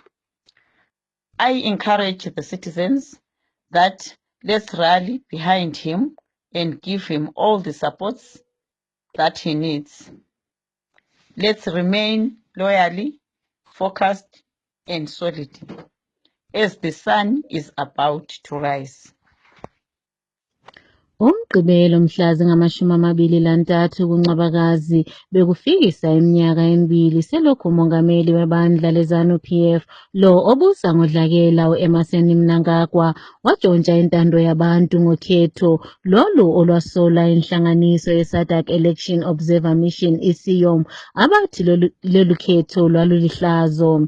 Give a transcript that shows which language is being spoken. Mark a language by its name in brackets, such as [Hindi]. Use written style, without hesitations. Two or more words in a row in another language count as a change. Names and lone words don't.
[English] I encourage the citizens that let's rally behind him and give him all the supports that he needs. Let's remain loyally, focused and solid as the sun is about to rise. [North Ndebele] Umgqibelo mhla zingama-23 kuNcwabakazi bekufikisa iminyaka emibili selokhu umongameli webandla leZANU-PF lo obusa ngodlakela u-Emmerson Mnangagwa wantshontsha intando yabantu ngokhetho lolu olwasola inhlanganiso ye-SADC Election Observer Mission ICIOM abathi lolu khetho lwalulihlazo.